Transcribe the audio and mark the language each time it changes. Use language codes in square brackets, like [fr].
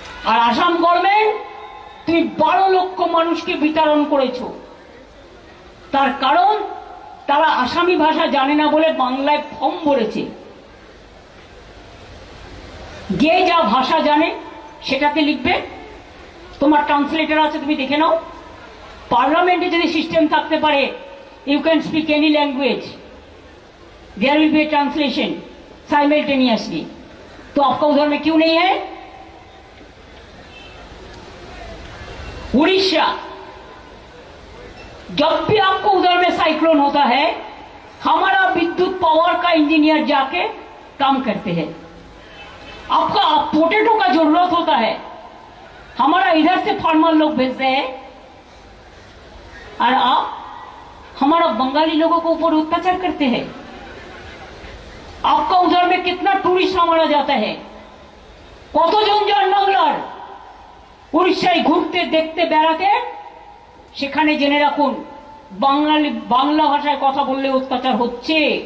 [bn] আর Assam government তুমি 12 লক্ষ মানুষকে বিতরণ করেছো, তার কারণ তারা আসামি ভাষা জানে না বলে বাংলায় ফর্ম ভরেছে। যে যা ভাষা জানে সেটাতে লিখবে, তোমার ট্রান্সলেটর আছে, তুমি দেখে নাও। [hi] पार्लियामेंटे यदि सिस्टम [bn] থাকতে পারে, [en] you can speak any language, there will be a translation simultaneously, [hi] तो आपका उधर में क्यों नहीं है? उड़ीसा, जब भी आपको उधर में साइक्लोन होता है, हमारा विद्युत पावर का इंजीनियर जाके काम करते हैं। आपका पोटैटो का जरूरत होता है, हमारा इधर से फार्मर लोग भेजते हैं, और आप हमारा बंगाली लोगों को ऊपर अत्याचार करते हैं। आपका उधर में कितना टूरिस्ट मारा जाता है, [bn] কতজন যান বাংলার উড়িষ্যায় ঘুরতে দেখতে বেড়াতে, সেখানে জেনে রাখুন বাংলা ভাষায় কথা বললে অত্যাচার হচ্ছে।